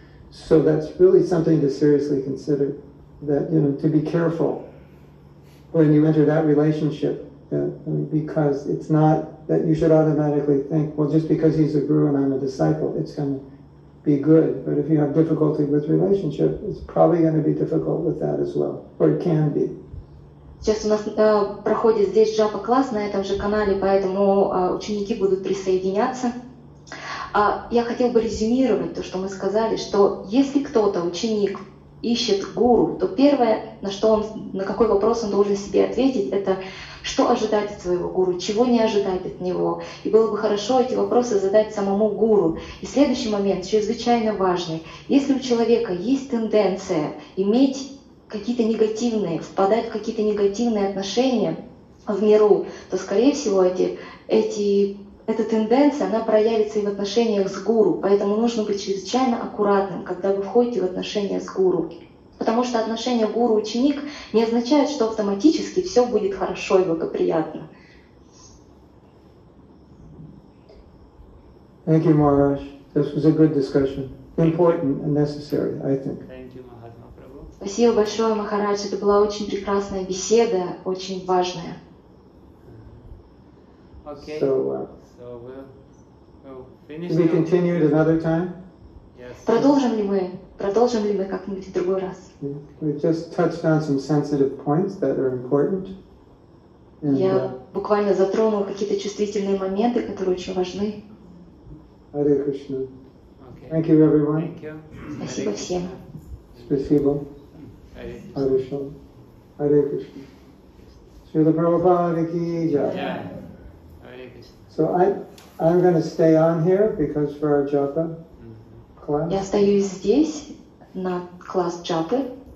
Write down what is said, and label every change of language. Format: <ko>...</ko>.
<en>So that's really something to seriously consider, that, to be careful when you enter that relationship, because it's not that you should automatically think, well, just because he's a guru and I'm a disciple, it's going to be good. But if you have difficulty with relationship, it's probably going to be difficult with that as well, or it can be.</en> <ru>Сейчас у нас проходит здесь джапа-класс на этом же канале, поэтому ученики будут присоединяться. Я хотел бы резюмировать то, что мы сказали, что если кто-то, ученик, ищет гуру, то первое, на какой вопрос он должен себе ответить, это что ожидать от своего гуру, чего не ожидать от него. И было бы хорошо эти вопросы задать самому гуру. И следующий момент, чрезвычайно важный. Если у человека есть тенденция иметь какие-то негативные, впадать в какие-то негативные отношения в миру, то, скорее всего, эта тенденция, она проявится и в отношениях с гуру. Поэтому нужно быть чрезвычайно аккуратным, когда вы входите в отношения с гуру. Потому что отношения гуру-ученик не означают, что автоматически все будет хорошо и благоприятно.</ru> <en>Thank you, Maharaj. This was a good discussion. Important and necessary, I think. Thank you, Mahatma Prabhu.</en> <ru>Спасибо большое, Махарадж. Это была очень прекрасная беседа, очень важная.</ru> <en>Okay. So we'll finish. we continue at another time? Yes.</en> <ru>Продолжим ли мы как-нибудь в другой раз?</ru> <en>We've just touched on some sensitive points that are important. And,</en> <ru>Я буквально затронул какие-то чувствительные моменты, которые очень важны.</ru> <en>Hare Krishna. Okay. Thank you, everyone. Thank you.</en> <ru>Спасибо всем. Спасибо.</ru> <en>Hare Hare Krishna. Hare Krishna. Srila Prabhupada ki jai. Yeah. Hare Krishna. So I'm going to stay on here because for our japa class.</en> <ru>Я остаюсь здесь на класс джапы.</ru>